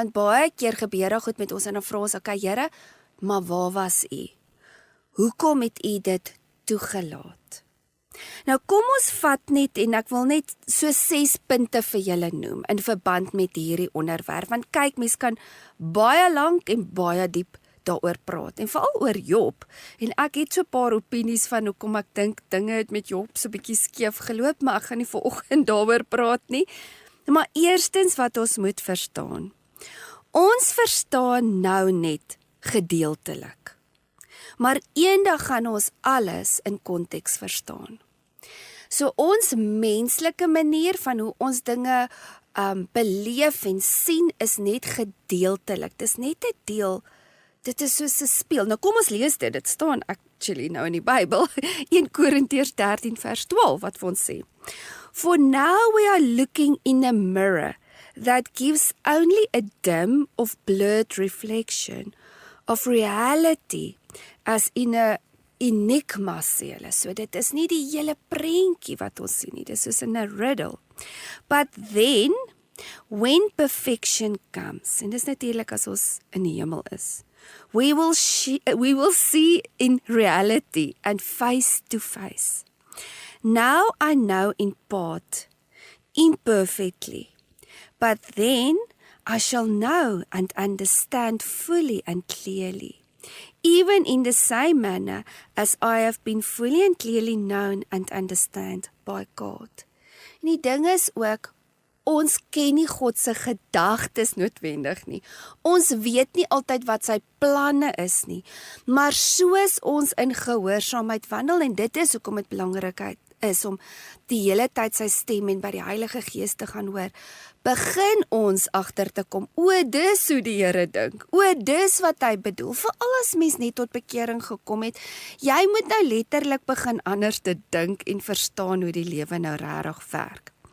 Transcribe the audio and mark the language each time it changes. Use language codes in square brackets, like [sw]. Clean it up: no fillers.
[af] Want baie keer gebeur daar goed met ons en dan vra ons, okay Here, maar waar was U? Hoekom het U dit toegelaat? Nou kom ons vat net, en ek wil net so 6 punte vir julle noem in verband met hierdie onderwerp, want kyk, mens kan baie lank en baie diep daaroor praat, en veral oor Job, en ek het so 'n paar opinies van hoekom ek dink dinge het met Job so 'n bietjie skeef geloop, maar ek gaan nie vanoggend daaroor praat nie. Maar eerstens wat ons moet verstaan, ons verstaan nou net gedeeltelik, maar eendag gaan ons alles in konteks verstaan. So ons menslike manier van hoe ons dinge beleef en sien is net gedeeltelik, dit is net 'n deel. Dit is soos 'n speel. Nou kom ons lees dit. Dit staan actually nou in die Bybel. 1 Korintiërs 13 vers 12 wat vir ons sê. [en] For now we are looking in a mirror that gives only a dim of blurred reflection of reality as in a enigma [af] sê hulle. So dit is nie die hele prentjie wat ons sien nie. Dit is soos in 'n riddle. [en] But then When perfection comes, [af] en dis natuurlik as ons in die hemel is, [en] we will see in reality and face to face. Now I know in part, imperfectly, but then I shall know and understand fully and clearly, even in the same manner as I have been fully and clearly known and understand by God. [af] En die ding is ook, ons ken nie God se gedagtes noodwendig nie. Ons weet nie altyd wat sy planne is nie, maar soos ons in gehoorsaamheid wandel, en dit is hoekom dit belangrik is om die hele tyd sy stem en by die Heilige Gees te gaan hoor, begin ons agter te kom, dis hoe die Here dink, dis wat hy bedoel, veral as mens net tot bekering gekom het, jy moet nou letterlik begin anders te dink en verstaan hoe die lewe nou regtig werk.